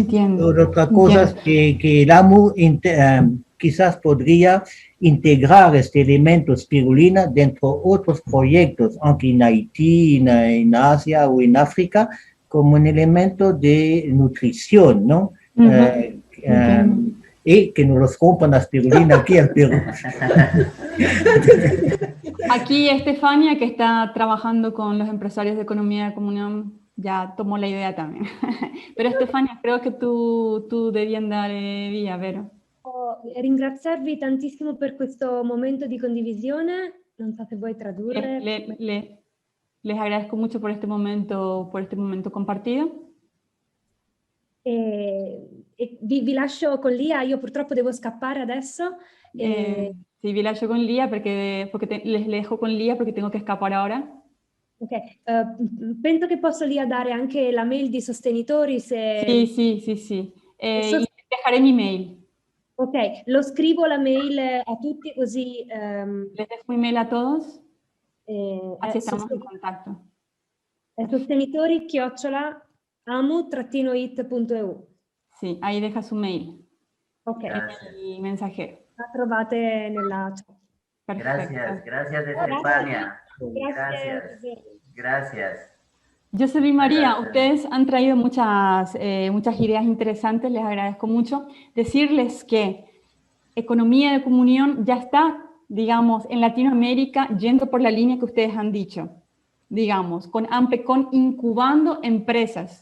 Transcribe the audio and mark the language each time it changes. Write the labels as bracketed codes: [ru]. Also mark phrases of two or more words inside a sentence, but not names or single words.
[es] Otra cosa es que el AMU quizás podría integrar este elemento espirulina dentro de otros proyectos, aunque en Haití, en Asia o en África, como un elemento de nutrición, ¿no? Y que nos los compran la espirulina aquí al Perú. Aquí Estefania, que está trabajando con los empresarios de economía de comunión, ya tomó la idea también. [it] Però Stefania, credo che tu devi andare via, vero? Ringraziarvi tantissimo per questo momento di condivisione. Non so se vuoi tradurre. [es] Les agradezco mucho por este momento compartido. [it] Vi lascio con Lia, io purtroppo devo scappare adesso. Sì, vi lascio con Lia [es] les dejo con Lia [it] perché tengo che scappare ora. Ok, penso che posso Lia dare anche la mail di sostenitori se... [es] Sì. Dejaré mi mail. [it] Ok, lo scrivo la mail a tutti così... [es] Les dejo mi mail a todos. Así estamos en contacto. Sostenitori@amu-it.eu. Sí, ahí deja su mail. Ok. Y mensajero. [it] La trovate nella chat. [es] Perfecto. Gracias Estefania. Gracias. Joseph y María, ustedes han traído muchas ideas interesantes, les agradezco mucho. Decirles que economía de comunión ya está, digamos, en Latinoamérica, yendo por la línea que ustedes han dicho, digamos, con AMPECON incubando empresas.